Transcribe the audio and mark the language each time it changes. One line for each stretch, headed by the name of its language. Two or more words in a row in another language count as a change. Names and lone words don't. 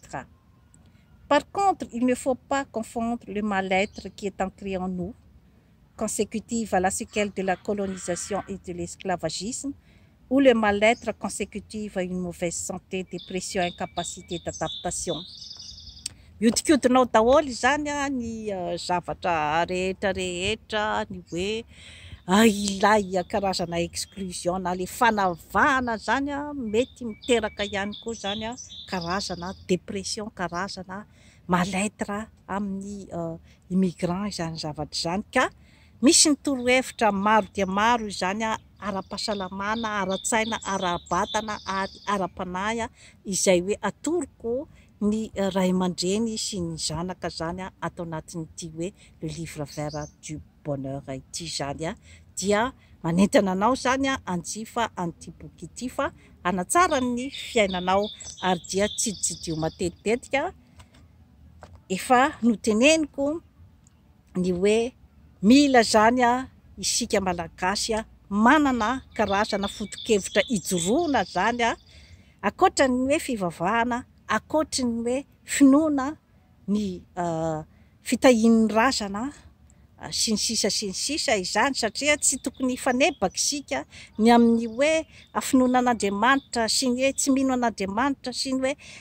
French: Par contre, il ne faut pas confondre le mal-être qui est ancré en nous, consécutive à la séquelle de la colonisation et de l'esclavagisme, ou le mal-être consécutif à une mauvaise santé, dépression, incapacité d'adaptation.
Malagasy: Miodikodinao daholo zany ny zavatra rehetrarehetra ny hoe ilay karazana exclusion na le fanavahana zany mety miteraka ihany koa zany karazana dépression, karazana mal-être amin'ny immigrant izany zavatra izany ka misy ny torohevitra maro dia maro izany ara-pahasalamana, ara-tsaina, ara-batana ary ara-panahy izay hoe atoroko ny ray aman-dreny sy ny zanaka zany atao anatin'ity hoe
French: le livre vert du bonheur
Malagasy: ity zany dia manentana anao zany anjifa an'ity boky ity fa hanatsara ny fiainanao ary dia tsiditsidio matetitetika efa noteneniko ny hoe mila zany isika malagasy manana karazana foto-kevitra ijoroana zany akoatra ny hoe fivavahana, akoatra ny hoe finoana ny fitahian'ny razana sy ny sisa izany satria tsy tokony fanebaka isika ny amin'ny hoe afinoana an'Andriamanitra sy ny hoe tsy mino an'Andriamanitra sy ny hoe